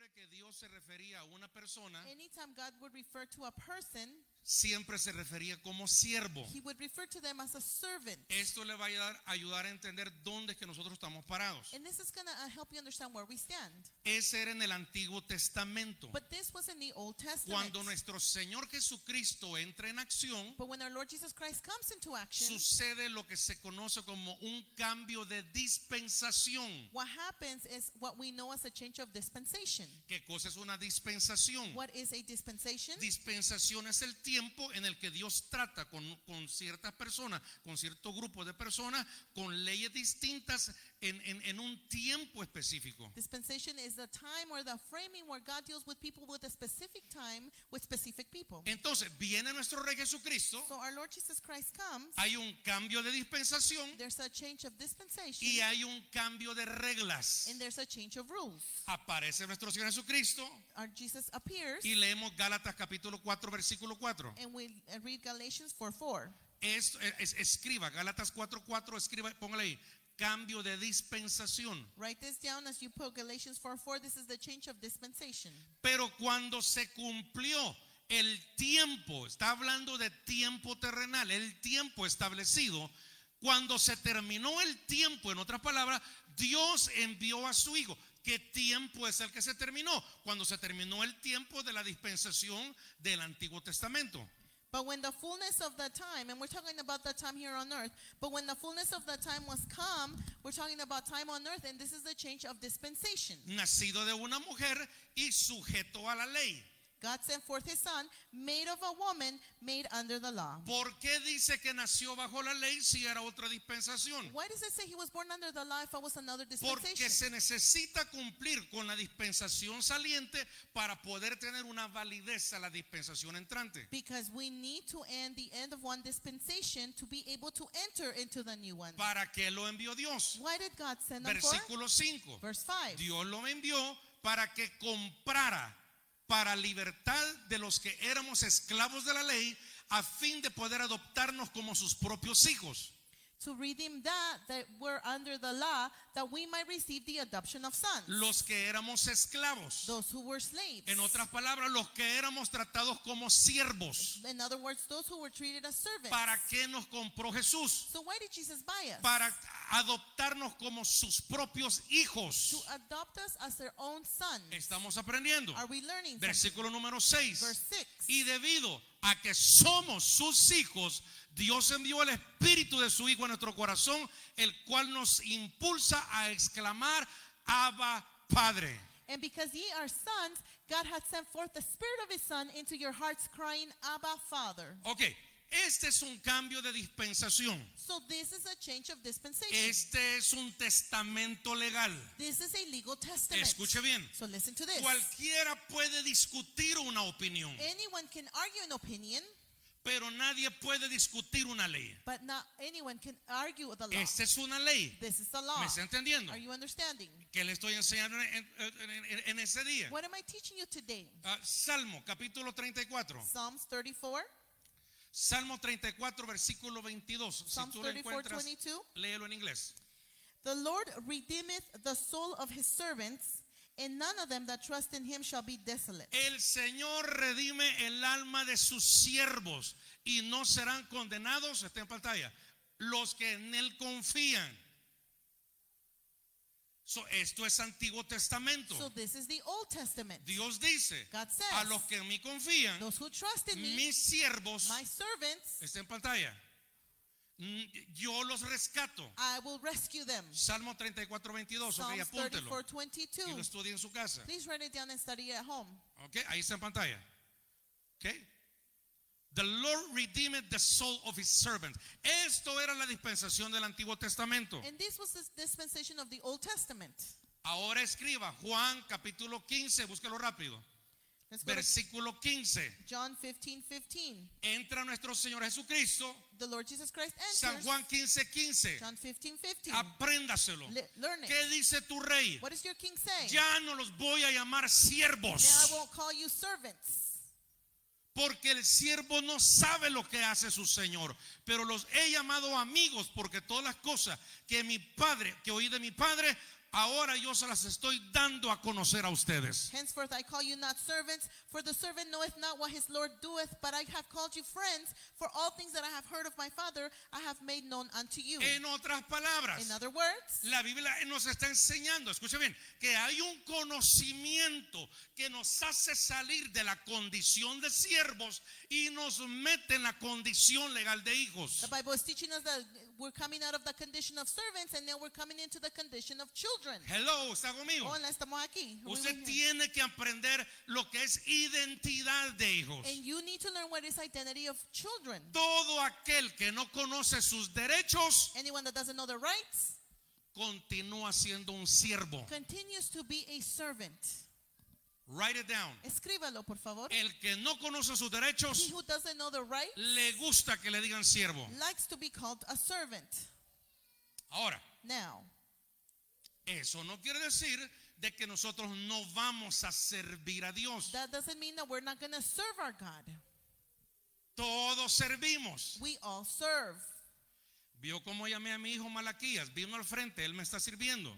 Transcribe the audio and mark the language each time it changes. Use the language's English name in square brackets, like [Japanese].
[Spanish] Dios se refería a una persona, [English] anytime God would refer to a person, [Spanish] siempre se refería como siervo. [English] He would refer to them as a servant. [Spanish] Esto le va a ayudar a entender dónde es que nosotros estamos parados. [English] And this is going to help you understand where we stand. [Spanish] Ese era en el Antiguo Testamento. [English] But this was in the Old Testament. [Spanish] Cuando nuestro Señor Jesucristo entra en acción, [English] But when our Lord Jesus Christ comes into action, [Spanish] sucede lo que se conoce como un cambio de dispensación. [English] what happens is what we know as a change of dispensation. [Spanish] ¿Qué cosa es una dispensación? [English] What is a dispensation? [Spanish] Dispensación es el tiempo en el que Dios trata con ciertas personas, con cierto grupo de personas, con leyes distintas en un tiempo específico. [English] Dispensation is the time or the framing where God deals with people with a specific time with specific people. [Spanish] Entonces viene nuestro Rey Jesucristo, [English] So our Lord Jesus Christ comes, [Spanish] hay un cambio de dispensación [English] there's a change of dispensation, [Spanish] y hay un cambio de reglas. [English] and there's a change of rules. [Spanish] Aparece nuestro Señor Jesucristo [English] Our Jesus appears, [Spanish] y leemos Gálatas capítulo 4 versículo 4. [English] and we read Galatians 4:4. [Spanish] Escriba Gálatas 4:4, escriba, póngale ahí, cambio de dispensación. [English] Write this down as you put Galatians 4:4. This is the change of dispensation. [Spanish] Pero cuando se cumplió el tiempo, está hablando de tiempo terrenal, el tiempo establecido, cuando se terminó el tiempo, en otras palabras, Dios envió a su Hijo. ¿Qué tiempo es el que se terminó? Cuando se terminó el tiempo de la dispensación del Antiguo Testamento. [English] But when the fullness of the time, and we're talking about the time here on earth, but when the fullness of the time was come, we're talking about time on earth, and this is the change of dispensation. [Spanish] Nacido de una mujer y sujeto a la ley. [English] God sent forth his son, made of a woman, made under the law. [Spanish] ¿Por qué dice que nació bajo la ley si era otra dispensación? [English] Why does it say he was born under the law if it was another [Spanish] Porque [English] dispensation? [Spanish] se necesita cumplir con la dispensación saliente para poder tener una validez a la dispensación entrante. [English] Because we need to end the end of one dispensation to be able to enter into the new one. [Spanish] ¿Para qué lo envió Dios? [English] Why did God send them for? [Spanish] Versículo 5. [English] Verse 5. [Spanish] Dios lo envió para que comprara para libertad de los que éramos esclavos de la ley, a fin de poder adoptarnos como sus propios hijos. [English] To redeem that were under the law, that we might receive the adoption of sons. [Spanish] Los que éramos esclavos. [English] Those who were slaves. [Spanish] En otras palabras, los que éramos tratados como siervos. [English] In other words, those who were treated as servants. [Spanish] ¿Para qué nos compró Jesús? [English] So why did Jesus buy us? [Spanish] Para adoptarnos como sus propios [English] To [Spanish] hijos. [English] adopt us as their own sons. [Spanish] Estamos aprendiendo. [English] Are we learning something? [Spanish] Versículo número 6. [English] Verse 6. [Spanish] Y debido a que somos sus hijos, Dios envió el Espíritu de su Hijo a nuestro corazón, el cual nos impulsa a exclamar, Abba, Padre. [English] And because ye are sons, God hath sent forth the Spirit of his Son into your hearts, crying, Abba, Father. [Spanish] Ok, este es un cambio de dispensación. [English] So this is a change of dispensation. [Spanish] Este es un testamento legal. [English] This is a legal testament. [Spanish] Escuche bien. [English] So listen to this. [Spanish] Cualquiera puede discutir una opinión, [English] Anyone can argue an opinion, [Spanish] pero nadie puede discutir una ley. [English] but not anyone can argue the law. [Spanish] Esta es una ley. [English] This is the law. [Spanish] ¿Me está entendiendo? [English] Are you understanding? [Spanish] ¿Qué le estoy enseñando en ese día? [English] What am I teaching you today? [Spanish] Salmo capítulo 34. [English] Psalms 34. [Spanish] Salmo 34 versículo 22. Si [English] Psalms [Spanish] tú lo [English] 34, [Spanish] encuentras, [English] 22. [Spanish] léelo en inglés. [English] The Lord redeemeth the soul of his servants, and none of them that trust in him shall be desolate. [Spanish] El Señor redime el alma de sus siervos y no serán condenados. Está en pantalla. Los que en él confían. Esto es Antiguo Testamento. [English] So this is the Old Testament. [Spanish] Dios dice, [English] God says, [Spanish] a los que en mí confían, [English] those who trust in me, [Spanish] mis siervos, [English] my servants, [Spanish] está en pantalla, yo los rescato. [English] I will rescue them. [Spanish] Salmo 34, 22, ok, [English] Psalms [Spanish] apúntelo [English] 34, 22. [Spanish] y lo estudie en su casa. [English] Please write it down and study it at home. [Spanish] Ok, ahí está en pantalla. Ok. [English] The Lord redeemed the soul of his servant. [Spanish] Esto era la dispensación del Antiguo Testamento. [English] And this was the dispensation of the Old Testament. [Spanish] Ahora escriba Juan capítulo 15, búsquelo rápido. [English] Let's go to [Spanish] Versículo 15. [English] John 15:15. [Spanish] Entra nuestro Señor Jesucristo. [English] The Lord Jesus Christ [Spanish] San [English] enters. [Spanish] Juan 15:15. [English] John 15:15. [Spanish] Apréndaselo. [English] Learn it. [Spanish] ¿Qué dice tu rey? [English] What does your king say? [Spanish] Ya no los voy a llamar [English] Now I [Spanish] siervos, [English] won't call you servants. [Spanish] porque el siervo no sabe lo que hace su señor, pero los he llamado amigos, porque todas las cosas que mi padre, que oí de mi padre, ahora yo se las estoy dando a conocer a ustedes. [English] Henceforth I call you not servants, for the servant knoweth not what his Lord doeth, but I have called you friends, for all things that I have heard of my Father I have made known unto you. [Spanish] En otras palabras, [English] In other words, [Spanish] la Biblia nos está enseñando, escuche bien, que hay un conocimiento que nos hace salir de la condición de siervos y nos mete en la condición legal de hijos. [English] the Bible is teaching us that we're coming out of the condition of servants and now we're coming into the condition of children. Hello, [Spanish] ¿está conmigo? Hola, estamos aquí. Usted tiene que aprender lo que es identidad de hijos. [English] And you need to learn what is identity of children. [Spanish] Todo aquel que no conoce sus derechos [English] Anyone that doesn't know their rights [Spanish] continúa siendo un siervo. [English] continues to be a servant. Write it down. [Spanish] Escríbalo, por favor. El que no conoce sus derechos [English] who doesn't know the right [Spanish] le gusta que le digan siervo. [English] likes to be called a servant. [Spanish] Ahora, [English] Now, [Spanish] eso no quiere decir de que nosotros no vamos a servir a Dios. [English] that doesn't mean that we're not going to serve our God. [Spanish] Todos servimos. [English] We all serve. [Spanish] Vio cómo llamé a mi hijo Malaquías. Vino al frente, él me está sirviendo.